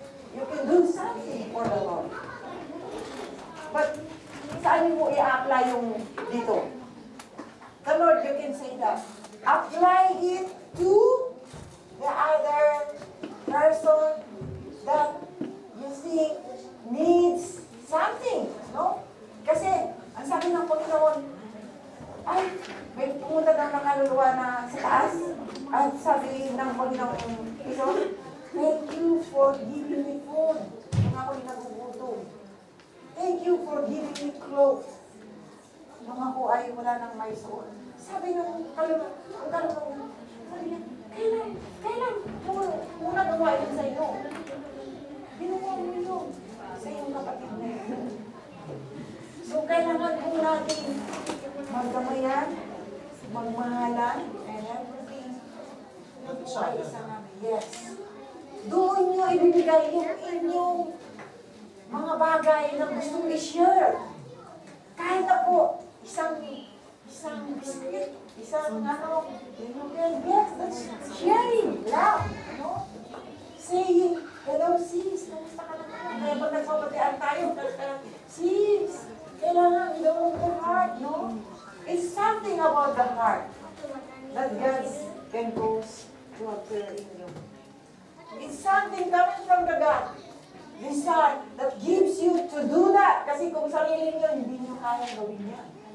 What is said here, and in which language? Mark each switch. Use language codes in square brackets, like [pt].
[en] You can do something for the Lord. But, [tl] saan niyo po i-apply yung dito? [en] The Lord, you can say that. Apply it to the other person that you think needs something, no? [tl] Kasi, ang sabi ng Panginoon, ay, may pumunta daw ng kaluluwa na sa taas. At sabi ng Panginoon, [en] thank you for giving me food. [tl] Nung ako'y nagugutom. [en] Thank you for giving me clothes. [tl] Nung ako ay wala nang may suot. Sabi ng kaluluwa, sabi niya, kailan muna gawain sa iyo? Ginawa mo yun sa iyong kapatid na yun. So, kailangan po natin magdamayan, magmahalan, and everything. Ito po ay isa namin. Yes. Doon nyo ibibigay yung inyong mga bagay na gustong i-share. Kahit na po, isang biscuit, isang ano, yes, that's sharing, love, no? Saying, hello sis, kamusta ka naman? Kaya pag nagbabatian tayo, sis, kailangan gawin the heart, no? [en] It's something about the heart that God can go to appear in you. It's something coming from the God. This heart that gives you to do that. [tl] Kasi kung sarili niyo, hindi niyo kaya gawin yan.